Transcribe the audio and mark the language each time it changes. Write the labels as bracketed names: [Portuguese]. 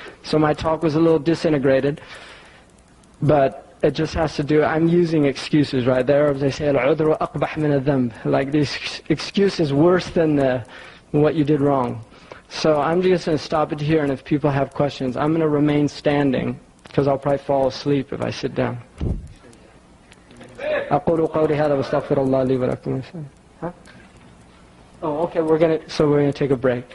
[English] So my talk was a little disintegrated, but it just has to do, I'm using excuses, right? The Arabs, they say, [Arabic] الْعُذْرُ أَقْبَحْ مِنَ الذَّنْبِ. [English] Like, this excuse is worse than what you did wrong. So I'm just going to stop it here, and if people have questions, I'm going to remain standing, because I'll probably fall asleep if I sit down. [Arabic] أقول قولي هذا واستغفر الله لي ولكم. [English] Oh, okay, we're gonna take a break.